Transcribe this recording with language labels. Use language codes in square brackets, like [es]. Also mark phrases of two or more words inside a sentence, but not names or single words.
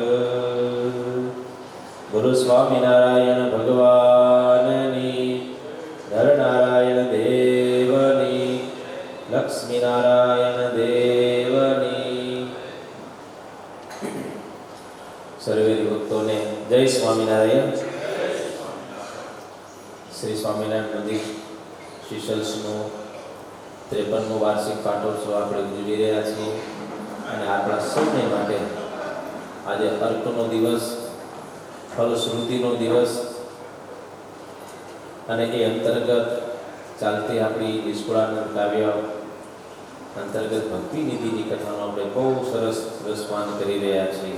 [gu] ગુરુ સ્વામિનારાયણ ભગવાનની, નરનારાયણ દેવની, લક્ષ્મીનારાયણ દેવની। સર્વે ભક્તોને જય સ્વામિનારાયણ। श्री स्वामिनारायण मंदिर શીશલ્સનો 53મો વાર્ષિક પાટોત્સવ આપણે ઉજવી રહ્યા છીએ અને આપણા સૌને માટે આજે અર્કનો દિવસ, ફલશ્રુતિનો દિવસ અને એ અંતર્ગત ચાલતી આપણી નિષ્કુળાનંદ કાવ્ય અંતર્ગત ભક્તિ નિધિની કથાનો આપણે બહુ સરસ રસપાન કરી રહ્યા છીએ।